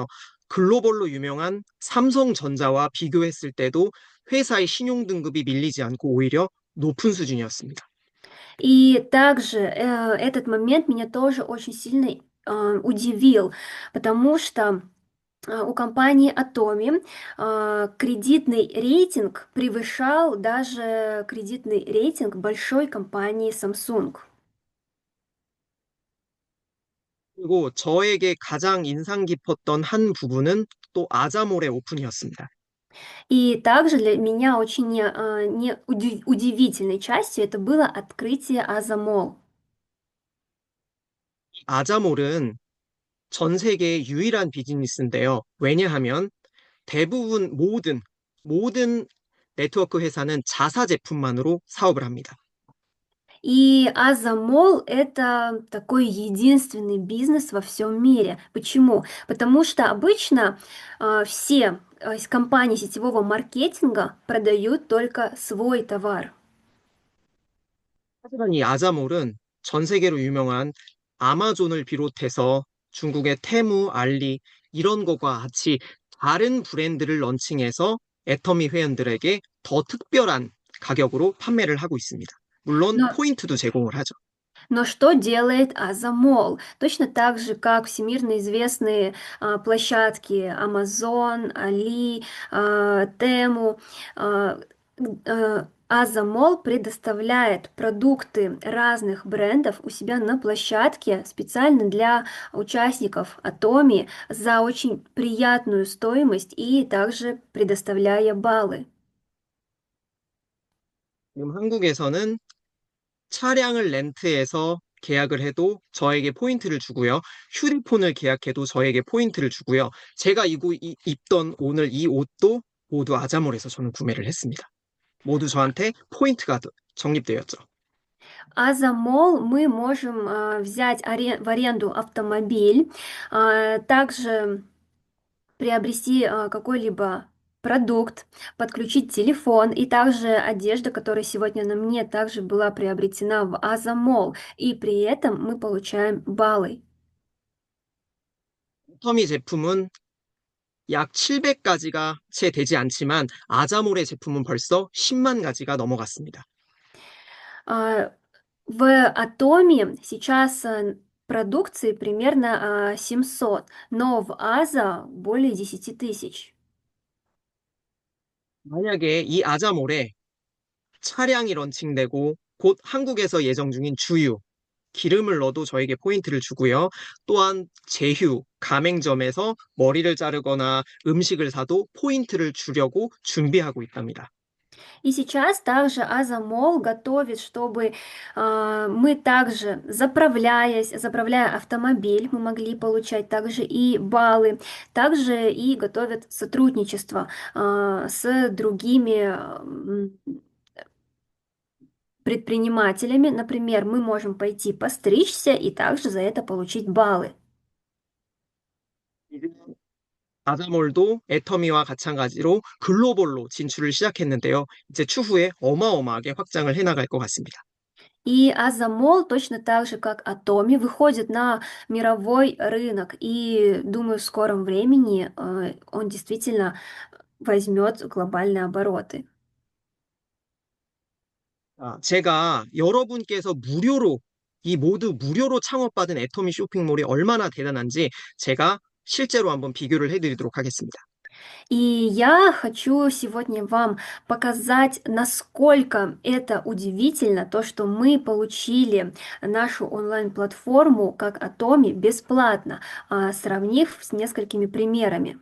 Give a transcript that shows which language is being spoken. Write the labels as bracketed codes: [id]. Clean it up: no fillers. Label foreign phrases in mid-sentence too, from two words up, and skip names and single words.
[ko] 글로벌로 유명한 삼성전자와 비교했을 때도 회사의 신용 등급이 밀리지 않고 오히려 높은 수준이었습니다. [ru] И также этот момент меня тоже очень сильно удивил, потому что у компании Atomi кредитный рейтинг превышал даже кредитный рейтинг большой компании Samsung. [ko] 그리고 저에게 가장 인상 깊었던 한 부분은 또 아자몰의 오픈이었습니다. [ru] И также для меня очень удивительной частью это было открытие Азамол. [ko] 아자몰은 전 세계의 유일한 비즈니스인데요. 왜냐하면 대부분 모든 네트워크 회사는 자사 제품만으로 사업을 합니다. [ru] И Азамол это такой единственный бизнес во всем мире. Почему? Потому что обычно все компании сетевого маркетинга продают только свой товар. [ko] 하지만 이 아자몰은 전 세계로 유명한 아마존을 비롯해서 중국의 테무, 알리 이런 것과 같이 다른 브랜드를 런칭해서 애터미 회원들에게 더 특별한 가격으로 판매를 하고 있습니다. 물론 [ru] Но [ko] 포인트도 제공을 하죠. [ru] Но что делает Азамол? Точно так же, как всемирно известные площадки Amazon, Али, Тему, Азамол предоставляет продукты разных брендов у себя на площадке специально для участников Атоми за очень приятную стоимость и также предоставляя баллы. [ko] 지금 한국에서는 차량을 렌트해서 계약을 해도 저에게 포인트를 주고요. 휴대폰을 계약해도 저에게 포인트를 주고요. 제가 입던 오늘 이 옷도 모두 아자몰에서 저는 구매를 했습니다. 모두 저한테 포인트가 적립되었죠. [ru] А за мол мы можем взять в аренду автомобиль, также приобрести какой-либо продукт, подключить телефон и также одежда, которая сегодня на мне также была приобретена в Азамол, и при этом мы получаем баллы. [ko] 터미 제품은 약 700가지가 채 되지 않지만 아자몰의 제품은 벌써 10만 가지가 넘어갔습니다. [ru] А, В Атоме сейчас продукции примерно 700, но в Аза более 10 000. [ko] 만약에 이 아자몰에 차량이 런칭되고 곧 한국에서 예정 중인 주유, 기름을 넣어도 저에게 포인트를 주고요. 또한 제휴, 가맹점에서 머리를 자르거나 음식을 사도 포인트를 주려고 준비하고 있답니다. [ru] И сейчас также Азамол готовит, чтобы мы также, заправляя автомобиль, мы могли получать также и баллы, также и готовят сотрудничество с другими предпринимателями. Например, мы можем пойти постричься и также за это получить баллы. [ko] 아자몰도 애터미와 마찬가지로 글로벌로 진출을 시작했는데요. 이제 추후에 어마어마하게 확장을 해나갈 것 같습니다. [ru] И Азамол точно так же, как Атоми, выходит на мировой рынок. И думаю, в скором времени он действительно возьмет глобальные обороты. [ko] 제가 여러분께서 이 모두 무료로 창업받은 애터미 쇼핑몰이 얼마나 대단한지 제가 실제로 한번 비교를 해드리도록 하겠습니다. [ru] И я хочу сегодня вам показать, насколько это удивительно, то, что мы получили нашу онлайн-платформу как Атоми бесплатно, сравнив с несколькими примерами.